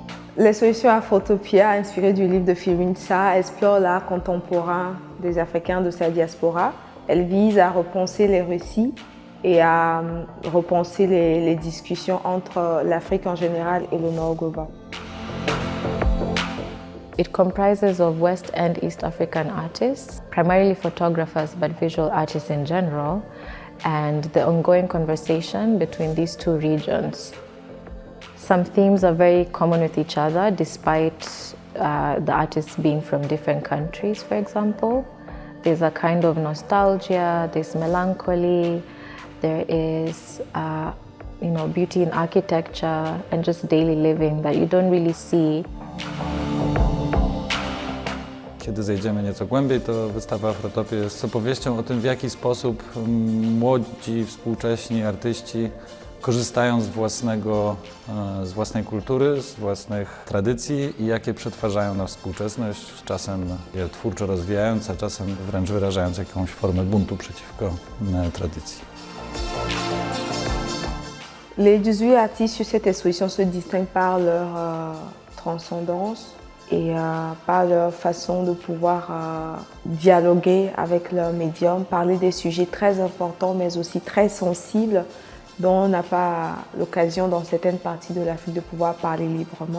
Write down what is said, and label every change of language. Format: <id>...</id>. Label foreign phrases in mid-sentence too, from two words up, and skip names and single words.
<fr>L'exposition Afrotopia, inspirée du livre de Firinsa, explore l'art contemporain des Africains de sa diaspora. Elle vise à repenser les récits et à repenser les discussions entre l'Afrique en général et le Nord global.</fr> <en>It comprises of West and East African artists, primarily photographers, but visual artists in general, and the ongoing conversation between these two regions. Some themes are very common with each other, despite the artists being from different countries, for example. There's a kind of nostalgia, there's melancholy, there is beauty in architecture and just daily living that you don't really see.</en> <pl>Kiedy zejdziemy nieco głębiej, to wystawa Afrotopia jest opowieścią o tym, w jaki sposób młodzi, współcześni artyści korzystają z własnej kultury, z własnych tradycji i jakie przetwarzają na współczesność, czasem je twórczo rozwijając, a czasem wręcz wyrażając jakąś formę buntu przeciwko tradycji.</pl> <fr>Les 18 artistes sur cette exposition se distinguent par leur transcendance et par leur façon de pouvoir dialoguer avec leur médium, parler des sujets très importants mais aussi très sensibles dont on n'a pas l'occasion dans certaines parties de l'Afrique de pouvoir parler librement.</fr>